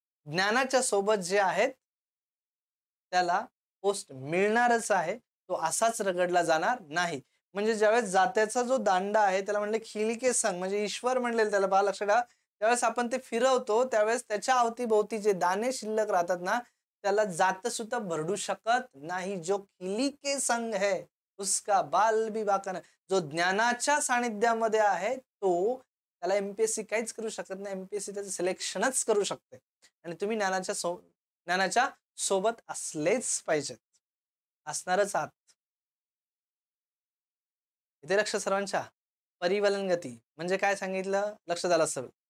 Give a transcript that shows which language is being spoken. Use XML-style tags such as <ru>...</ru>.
<mr>ज्ञानाच्या सोबत जे आहेत त्याला पोस्ट मिळणारच आहे, तो असाच रगडला जाणार नाही. म्हणजे ज्यावेळेस जात्याचा जो दांडा आहे त्याला म्हणले खिली के संग, म्हणजे ईश्वर म्हणलेलं त्याला, बा लक्षात ठेवा. त्यावेळेस आपण ते फिरवतो त्यावेळेस त्याच्या अवतीभोवती जे दाणे शिल्लक राहतात ना, त्याला जात सुद्धा भरडू शकत नाही.</mr> <hi>जो खिली के संग है उसका बाल भी बाका नाही.</hi> <mr>जो ज्ञानाच्या सानिध्यामध्ये आहे तो, त्याला एमपीएससी काहीच करू शकत नाही. एमपीएससी त्याचं सिलेक्शनच करू शकते आणि तुम्ही ज्ञानाच्या सोबत असलेच पाहिजेत, असणारच आहात. इथे लक्ष सर्वांच्या. परिवलन गती म्हणजे काय सांगितलं लक्षात आलं असेल.</mr>